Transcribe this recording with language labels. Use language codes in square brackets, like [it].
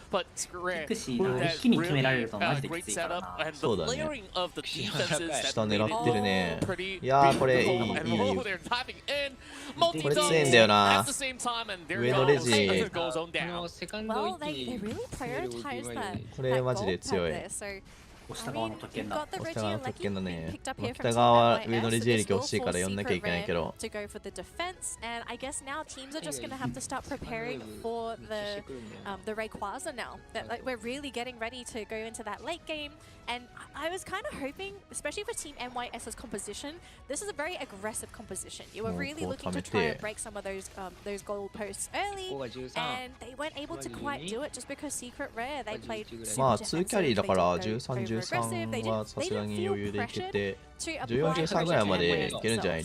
[en] But Secret Rare, that really great setup, and the layering of the defenses that made it pretty beautiful. And they're diving in, multi-dunks at the same time, and there goes on down. Well, they really prioritized that goal pad there. So [ja] 押した側の特権だ。押した側の特権だね。まあ、北側は上のレジエリキ欲しいから呼んなきゃいけないけど。 [en] to go for the defense, and I guess now teams are just gonna have to start preparing for the Rayquaza now. That like we're really getting ready to go into that late game, and I was kind of hoping, especially for Team NYS's composition, this is a very aggressive composition. You were really looking to try and break some of those goal posts early, and they weren't able to quite do it just because Secret Rare they played. [ja] まあ2キャリーだから13、13はさすがに余裕でいけて、14、13ぐらいまでいけるんじゃない？